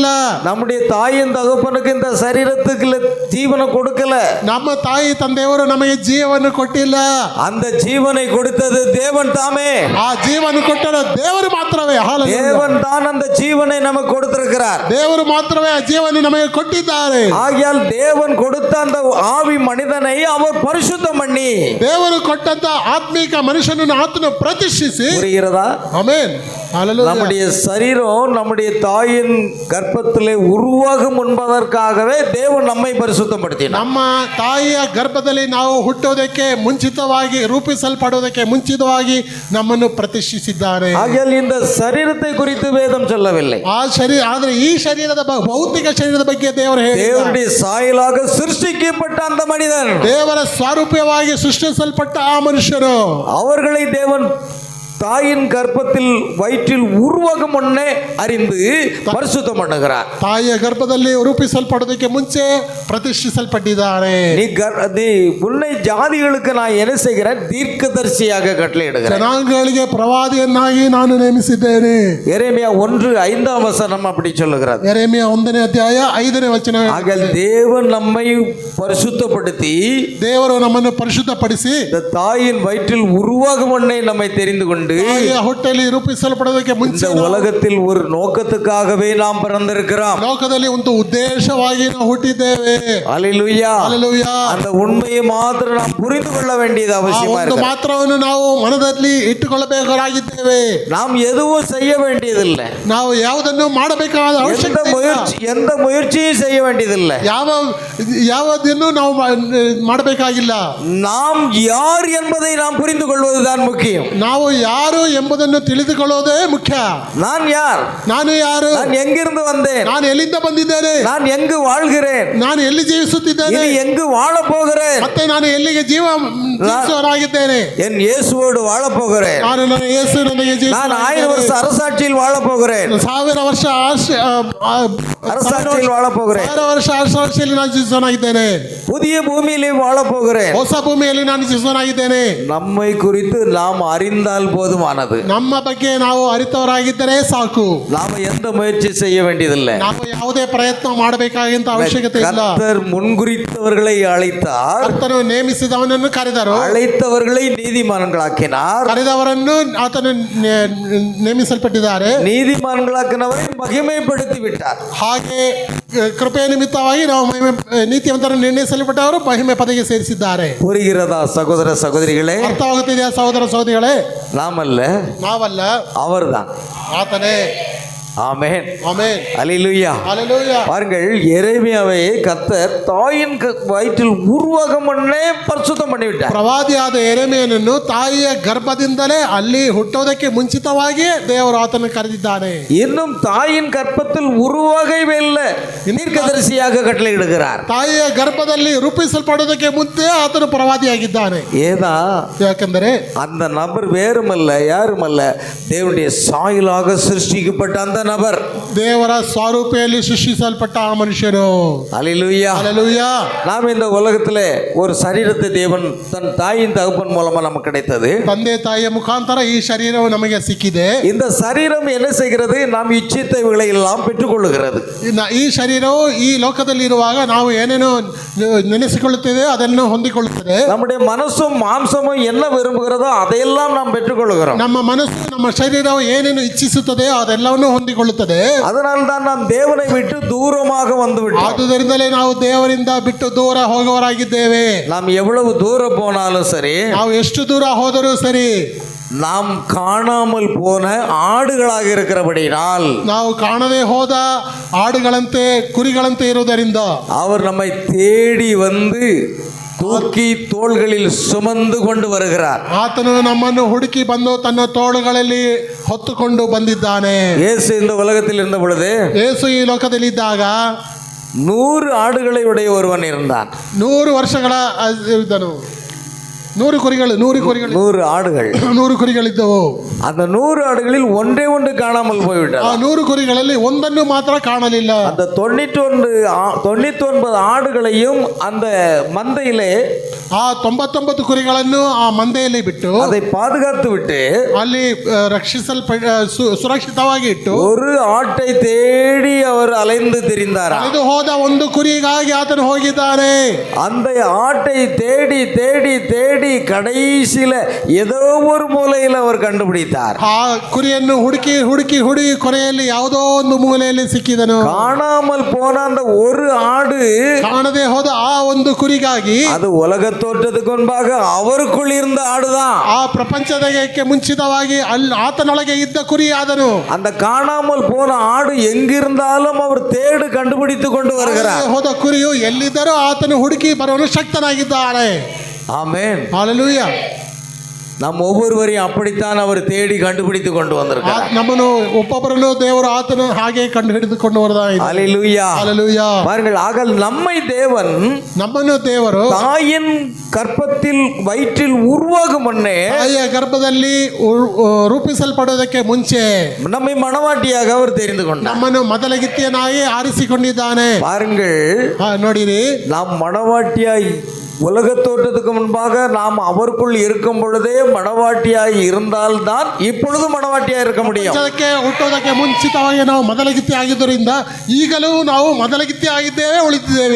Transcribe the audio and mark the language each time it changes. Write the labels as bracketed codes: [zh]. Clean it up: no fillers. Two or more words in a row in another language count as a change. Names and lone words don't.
[ta] நம்முடைய தாயின் தகப்பனுக்கு இந்த சரீரத்துக்கு ஜீவனை கொடுக்கல. [kn] ನಮ್ಮ ತಾಯಿ ತಂದೆಯವರು ನಮಗೆ ಜೀವವನ್ನು ಕೊಟ್ಟಿಲ್ಲ. [ta] அந்த ஜீவனை கொடுத்தது தேவன் தாமே. [kn] ಆ ಜೀವನ ಕೊಟ್ಟರು ದೇವರು ಮಾತ್ರವೇ. [ta] தேவன் தான் அந்த ஜீவனை நமக்கு கொடுத்திருக்கிறார். [kn] ದೇವರು ಮಾತ್ರವೇ ಆ ಜೀವನ ನಮಗೆ ಕೊಟ್ಟಿದ್ದಾರೆ. [ta] ஆகையால் தேவன் கொடுத்த அந்த ஆவி மனிதனை அவர் பரிசுத்தம் பண்ணி, [kn] ದೇವರು ಕೊಟ್ಟಂತ ಆತ್ಮಿಕ ಮನುಷ್ಯನನ್ನು ಆತನು ಪ್ರತಿಷ್ಠಿಸಿ. [ta] புரிகிறதா? [kn] ಆಮೆನ್. ஹalleluya. [ta] நம்முடைய சரீரம் நம்முடைய தாயின் கர்ப்பத்திலே உருவாகும் முன்பதற்காகவே தேவன் நம்மை பரிசுத்தப்படுத்தினார். [kn] ನಮ್ಮ ತಾಯಿಯ ಗರ್ಭದಲ್ಲಿ ನಾವು ಹುಟ್ಟೋದಕ್ಕೆ ಮುಂಚಿತವಾಗಿ, ರೂಪಿಸಲ್ಪಡೋದಕ್ಕೆ ಮುಂಚಿತವಾಗಿ ನಮ್ಮನ್ನು ಪ್ರತಿಷ್ಠಿಸಿದ್ದಾರೆ. [ta] ஆகையால் இந்த சரீரத்தை குறித்து வேதம் சொல்லவில்லை. [kn] ಆ ಶರೀರ, ಆದರೆ ಈ ಶರೀರದ ಭೌತಿಕ ಶರೀರದ ಬಗ್ಗೆ ದೇವರು ಹೇಳಿದ್ದಾರೆ. [ta] தேவனுடைய சாயலாக சிருஷ்டிக்கப்பட்ட அந்த மனிதன், [kn] ದೇವರ ಸ್ವರೂಪವಾಗಿ ಸೃಷ್ಟಿಸಲ್ಪಟ್ಟ ಆ ಮನುಷ್ಯರು, [ta] அவர்களை தேவன் தாயின் கர்ப்பத்தில் வயிற்றில் உருவாகும் முன்னே அறிந்து பரிசுத்தம் பண்ணுகிறார். [kn] ತಾಯಿಯ ಗರ್ಭದಲ್ಲಿ ರೂಪಿಸಲ್ಪಡೋದಕ್ಕೆ ಮುಂಚೆ ಪ್ರತಿಷ್ಠಿಸಲ್ಪಟ್ಟಿದ್ದಾರೆ. [ta] நீ உன்னை ஜாதிகளுக்கு நான் என்ன செய்கிறேன்? தீர்க்கதரிசியாக கட்டளையிடுகிறேன். [kn] ಜನಾಂಗಗಳಿಗೆ ಪ್ರವಾದಿಯನ್ನಾಗಿ ನಾನು ನೇಮಿಸಿದ್ದೇನೆ. [ta] எரேமியா 1:5 அப்படி சொல்லுகிறார். [kn] ಯೆರೆಮೀಯ 1ನೇ ಅಧ್ಯಾಯ 5ನೇ ವಚನ. [ta] ஆகையால் தேவன் நம்மை பரிசுத்தப்படுத்தி, [kn] ದೇವರು ನಮ್ಮನ್ನು ಪರಿಶುದ್ಧಪಡಿಸಿ, [ta] இந்த தாயின் வயிற்றில் உருவாகும் முன்னே நம்மை தெரிந்து கொண்டு, [kn] ತಾಯಿಯ ಹೊಟ್ಟೆಯಲ್ಲಿ ರೂಪಿಸಲ್ಪಡೋದಕ್ಕೆ ಮುಂಚೆ [ta] இந்த உலகத்தில் ஒரு நோக்கத்துக்காகவே நாம் பிறந்திருக்கிறோம். [kn] ಲೋಕದಲ್ಲಿ ಒಂದು ಉದ್ದೇಶವಾಗಿ ನಾವು ಹುಟ್ಟಿದ್ದೇವೆ. [ta] அல்லேலூயா. [kn] ಹಲ್ಲೆಲೂಯಾ. [ta] அந்த உண்மையை மாத்திரம் நாம் புரிந்து கொள்ள வேண்டியது அவசியமா [kn] ಒಂದು [ta] இருக்கு. [kn] ಮಾತ್ರವನ್ನು ನಾವು ಮನದಲ್ಲಿ ಇಟ್ಟುಕೊಳ್ಳಬೇಕಾಗಿದ್ದೇವೆ. [ta] நாம் எதுவும் செய்ய வேண்டியதில்லை. [kn] ನಾವು ಯಾವುದನ್ನು ಮಾಡಬೇಕಾದ ಅವಶ್ಯಕತೆ ಇಲ್ಲ. [ta] எந்த முயற்சியும் செய்ய வேண்டியதில்லை. [kn] ಯಾವುದನ್ನು ನಾವು ಮಾಡಬೇಕಾಗಿಲ್ಲ. [ta] நாம் யார் என்பதை நாம் புரிந்து கொள்வதுதான் முக்கியம். [kn] ನಾವು ಯಾರು ಎಂಬುದನ್ನು ತಿಳಿದುಕೊಳ್ಳೋದೇ ಮುಖ್ಯ. [ta] நான் யார்? [kn] ನಾನು ಯಾರು? [ta] நான் எங்கிருந்து வந்தேன்? [kn] ನಾನು ಎಲ್ಲಿಂದ ಬಂದಿದ್ದೇನೆ? [ta] நான் எங்கு வாழ்கிறேன்? [kn] ನಾನು ಎಲ್ಲಿ ಜೀವಿಸುತ್ತಿದ್ದೇನೆ? [ta] இனி எங்கு வாழ போகிறேன்? [kn] ಮತ್ತೆ ನಾನು ಎಲ್ಲಿಗೆ ಜೀವಿಸುವವನಾಗಿದ್ದೇನೆ? [ta] என் இயேசுவோடு வாழ போகிறேன். [kn] ನಾನು ನನ್ನ ಯೇಸು ನನಗೆ [ta] நான் 1000 வருஷ அரசாட்சியில் வாழ போகிறேன். [kn] 1000 ವರ್ಷ [ta] அரசாட்சியில் வாழ போகிறேன். [kn] 1000 ವರ್ಷ அரசாட்சிಯಲ್ಲಿ ನಾನು ಜೀವಿಸುವವನಾಗಿದ್ದೇನೆ. [ta] புதிய பூமியிலே வாழ போகிறேன். [kn] ಹೊಸ ಭೂಮಿಯಲ್ಲಿ ನಾನು ಜೀವಿಸುವವನಾಗಿದ್ದೇನೆ. [ta] நம்மை குறித்து நாம் அறிந்தால் போதுமானது. [kn] ನಮ್ಮ ಬಗ್ಗೆ ನಾವು ಅರಿತವರಾಗಿದ್ದರೆ ಸಾಕು. [ta] நாம் எந்த முயற்சி செய்ய வேண்டியதில்லை. [kn] ನಾವು ಯಾವುದೇ ಪ್ರಯತ್ನ ಮಾಡಬೇಕಾಗಿಂತ ಅವಶ್ಯಕತೆ ಇಲ್ಲ. [ta] கர்த்தர் முன்குறித்தவர்களை அழைத்தார். [kn] ಕರ್ತನು ನೇಮಿಸಿದವನನ್ನು ಕರೆದರು. [ta] அழைத்தவர்களை நீதிமான்களாக்கினார். [kn] ಕರೆದವರನ್ನು ಆತನು ನೇಮಿಸಲ್ಪಟ್ಟಿದ್ದಾರೆ. [ta] நீதிமான்களாக்கினவரை மகிமைப்படுத்தி விட்டார். [kn] ಹಾಗೆ ಕೃಪೆಯ ನಿಮಿತ್ತವಾಗಿ ನಾವು ನೀತಿವಂತರನ್ನು ನಿರ್ಣಯಿಸಲ್ಪಟ್ಟವರು ಮಹಿಮೆ ಪದವಿಗೆ ಸೇರಿಸಿದ್ದಾರೆ. [ta] புரிகிறதா சகோதர சகோதரிகளே? [kn] ಅರ್ಥವಾಗುತ್ತಿದೆಯಾ ಸಹೋದರ ಸಹೋದರಿಗಳೇ? [ta] நாமல்ல, [kn] ನಾವಲ್ಲ, [ta] அவர்தான். [kn] ಆತನೇ. [ta] ஆமென். ஆமென். அல்லேலூயா. ஹalleluya. பாருங்கள், எரேமியாவை கர்த்தர் தாயின் வயிற்றில் உருவாகும் முன்னே பரிசுத்தம் பண்ணிவிட்டார். [kn] ಪ್ರವಾದಿಯಾದ ಯೆರೆಮೀಯನನ್ನು ತಾಯಿಯ ಗರ್ಭದಿಂದಲೇ ಅಲ್ಲಿ ಹುಟ್ಟೋದಕ್ಕೆ ಮುಂಚಿತವಾಗಿಯೇ ದೇವರು ಆತನನ್ನು ಕರೆದಿದ್ದಾನೆ. [ta] இன்னும் தாயின் கர்ப்பத்தில் உருவாகவே இல்லை, தீர்க்கதரிசியாக கட்டளையிடுகிறார். [kn] ತಾಯಿಯ ಗರ್ಭದಲ್ಲಿ ರೂಪಿಸಲ್ಪಡೋದಕ್ಕೆ ಮುಂಚೆ ಆತನು ಪ್ರವಾದಿಯಾಗಿದ್ದಾನೆ. [ta] ஏதா? [kn] ಯಾಕೆಂದರೆ [ta] அந்த நபர் வேறுமல்ல, யாருமல்ல, தேவனுடைய சாயலாக சிருஷ்டிக்கப்பட்ட அந்த நபர், [kn] ದೇವರ ಸ್ವರೂಪದಲ್ಲಿ ಸೃಷ್ಟಿಸಲ್ಪಟ್ಟ ಆ ಮನುಷ್ಯನು. [ta] அல்லேலூயா. ஹalleluya. நாம் இந்த உலகத்திலே ஒரு சரீரத்தை தேவன் தன் தாயின் தகப்பன் மூலமா நமக்கு கிடைத்தது. [kn] ತಂದೆ ತಾಯಿಯ ಮುಖಾಂತರ ಈ ಶರೀರವು ನಮಗೆ ಸಿಕ್ಕಿದೆ. [ta] இந்த சரீரம் என்ன செய்கிறது? நாம் இச்சித்தவைகளை எல்லாம் பெற்றுக்கொள்ளுகிறது. [kn] ಈ ಶರೀರವು ಈ ಲೋಕದಲ್ಲಿ ಇರುವಾಗ ನಾವು ಏನೇನೋ ನೆನೆಸಿಕೊಳ್ಳುತ್ತೇವೆ, ಅದನ್ನು ಹೊಂದಿಕೊಳ್ಳುತ್ತದೆ. [ta] நம்முடைய மனசும் மாம்சமும் என்ன விரும்புகிறதோ அதையெல்லாம் நாம் பெற்றுக்கொள்கிறோம். [kn] ನಮ್ಮ ಮನಸ್ಸು, ನಮ್ಮ ಶರೀರವು ಏನೇನು ಇಚ್ಛಿಸುತ್ತದೆ ಅದೆಲ್ಲವನ್ನು ಹೊಂದಿಕೊಳ್ಳುತ್ತದೆ. [ta] அதனால்தான் நாம் தேவனை விட்டு தூரமாக வந்து விட்டோம். [kn] ಆದುದರಿಂದಲೇ ನಾವು ದೇವರಿಂದ ಬಿಟ್ಟು ದೂರ ಹೋಗುವವರಾಗಿದ್ದೇವೆ. [ta] நாம் எவ்வளவு தூரம் போனாலும் சரி, [kn] ನಾವು ಎಷ್ಟು ದೂರ ಹೋದರೂ ಸರಿ, [ta] நாம் காணாமல் போன ஆடுகளாக இருக்கிறபடினால், [kn] ನಾವು ಕಾಣದೆ ಹೋದ ಆಡುಗಳಂತೆ ಕುರಿಗಳಂತೆ ಇರುವುದರಿಂದ [ta] அவர் நம்மை தேடி வந்து தூக்கி தோள்களில் சுமந்து கொண்டு வருகிறார். [kn] ಆತನು ನಮ್ಮನ್ನು ಹುಡುಕಿ ಬಂದು ತನ್ನ ತೋಳುಗಳಲ್ಲಿ ಹೊತ್ತುಕೊಂಡು ಬಂದಿದ್ದಾನೆ. [ta] இயேசு இந்த உலகத்தில் இருந்த பொழுது [kn] ಯೇಸು ಈ ಲೋಕದಲ್ಲಿದ್ದಾಗ [ta] 100 ஆடுகளை உடைய ஒருவன் இருந்தான். [kn] 100 ವರ್ಷಗಳ ಇದ್ದನು. 100 ಕುರಿಗಳು 100 ಆಡುಗಳು 100 ಕುರಿಗಳಿದ್ದವು. [ta] அந்த 100 ಆಡುகளில் ஒன்றே ஒன்று காணாமல் போய்விட்டது. [kn] ಆ 100 ಕುರಿಗಳಲ್ಲಿ ಒಂದನ್ನು ಮಾತ್ರ ಕಾಣಲಿಲ್ಲ. [ta] அந்த 99 ಆಡುகளையும் அந்த ಮಂದೆயிலே [kn] ಆ 99 ಕುರಿಗಳನ್ನು ಆ ಮಂದೆಯಲ್ಲಿ ಬಿಟ್ಟು [ta] அதை பாதுகாத்து விட்டு [kn] ಅಲ್ಲಿ ಸುರಕ್ಷಿತವಾಗಿ ಇಟ್ಟು [ta] ஒரு ஆட்டை தேடி அவர் அலைந்து திரிந்தார். [kn] ಇದು ಹೋದ ಒಂದು ಕುರಿಗಾಗಿ ಆತನು ಹೋಗಿದ್ದಾನೆ. [ta] அந்த ஆட்டை தேடி தேடி தேடி கடைசியில ஏதோ ஒரு மூலையில் அவர் கண்டுபிடித்தார். [kn] ಆ ಕುರಿಯನ್ನು ಹುಡುಕಿ ಹುಡುಕಿ ಹುಡುಕಿ ಕೊನೆಯಲ್ಲಿ ಯಾವುದೋ ಒಂದು ಮೂಲೆಯಲ್ಲಿ ಸಿಕ್ಕಿದನು. [ta] காணாமல் போன அந்த ஒரு ஆடு [kn] ಕಾಣದೆ ಹೋದ ಆ ಒಂದು ಕುರಿಗಾಗಿ [ta] அது உலக தோற்றத்துக்கு முன்பாக அவருக்குள் இருந்த ஆடுதான். [kn] ಆ ಪ್ರಪಂಚದಕ್ಕೆ ಮುಂಚಿತವಾಗಿ ಅಲ್ಲಿ ಆತನೊಳಗೆ ಇದ್ದ ಕುರಿ ಆದನು. [ta] அந்த காணாமல் போன ஆடு எங்கிருந்தாலும் அவர் தேடு கண்டுபிடித்து கொண்டு வருகிறார். [kn] ಹೋದ ಕುರಿಯು ಎಲ್ಲಿದ್ದರೂ ಆತನು ಹುಡುಕಿ ಬರಲು ಶಕ್ತನಾಗಿದ್ದಾನೆ. [ta] ஆமென். ஹல்லேலூயா. நம் ஒவ்வொருவரையும் அப்படித்தான் அவர் தேடி கண்டுபிடித்து கொண்டு வந்திருக்கிறார். [kn] ನಮ್ಮನ್ನು ಒಬ್ಬೊಬ್ಬರನ್ನು ದೇವರು ಆತನು ಹಾಗೆ ಕಂಡು ಹಿಡಿದುಕೊಂಡು ಬರದಾಯಿತು. [ta] ஹல்லேலூயா. ஹல்லேலೂயா. பாருங்கள், ஆகல் நம்மை தேவன் [kn] ನಮ್ಮನ್ನು ದೇವರು [ta] தாயின் கற்பத்தில் வயிற்றில் உருவாகும் முன்னே [kn] ತಾಯಿಯ ಗರ್ಭದಲ್ಲಿ ರೂಪಿಸಲ್ಪಡೋದಕ್ಕೆ ಮುಂಚೆ [ta] நம்மை மணவாட்டியாக அவர் தெரிந்து கொண்டார். [kn] ನಮ್ಮನ್ನು ಮೊದಲಗಿತ್ತಿಯನಾಗಿ ಆರಿಸಿಕೊಂಡಿದ್ದಾನೆ. [ta] பாருங்கள், [kn] ನೋಡಿರಿ, [ta] நாம் மணவாட்டியாய் உலக தோற்றத்துக்கு முன்பாக நாம் அவருக்குள் இருக்கும் பொழுதே மணவாட்டியாய் இருந்தால்தான் இப்பொழுது மணவாட்டியாய் இருக்க முடியும். [kn] ಹುಟ್ಟೋದಕ್ಕೆ ಮುಂಚಿತವಾಗಿ ನಾವು ಮೊದಲಗಿತ್ತಿ ಆಗಿದ್ದರಿಂದ ಈಗಲೂ ನಾವು ಮೊದಲಗಿತ್ತಿ ಆಗಿದ್ದೇವೆ, ಉಳಿದಿದ್ದೇವೆ.